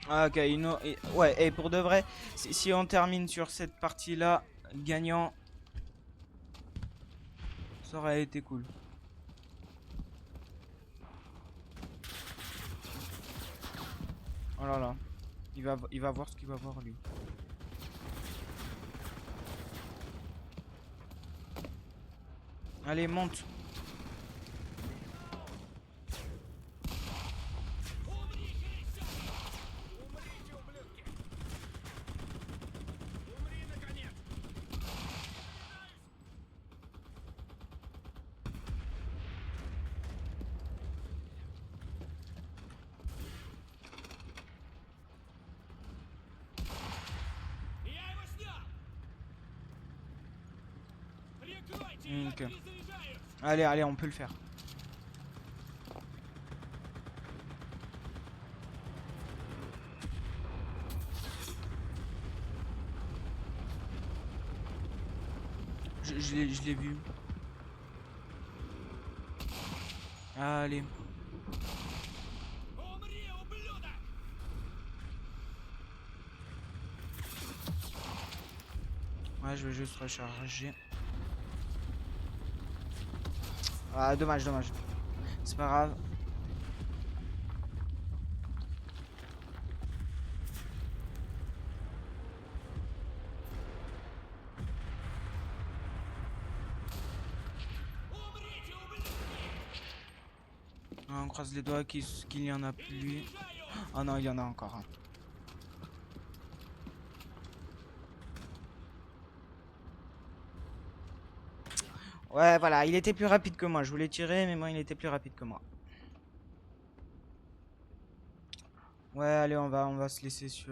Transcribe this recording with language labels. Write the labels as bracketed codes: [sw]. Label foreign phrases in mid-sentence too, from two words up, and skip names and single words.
[fr] Ah, ok, ouais, et pour de vrai, si on termine sur cette partie-là, gagnant, ça aurait été cool. Oh là là. Il va voir ce qu'il va voir, lui. Allez, monte. [ru] Умри, наконец! Я его снял! Прикройте, я [fr] Ok. [ru] перезаряжаюсь! [fr] Allez, allez, on peut le faire. Je l'ai vu. Allez. [ru] Умри, ублюдок! [fr] Ouais, je vais juste recharger. Ah, dommage, dommage. C'est pas grave. [ru] Умрите, ублюдки! [fr] Ah, on croise les doigts qu'il y en a plus. [ru] Перезаряжаю! [fr] Oh non, il y en a encore un. Ouais, voilà, il était plus rapide que moi. Je voulais tirer, mais moi, il était plus rapide que moi. Ouais, allez, on va se laisser sur...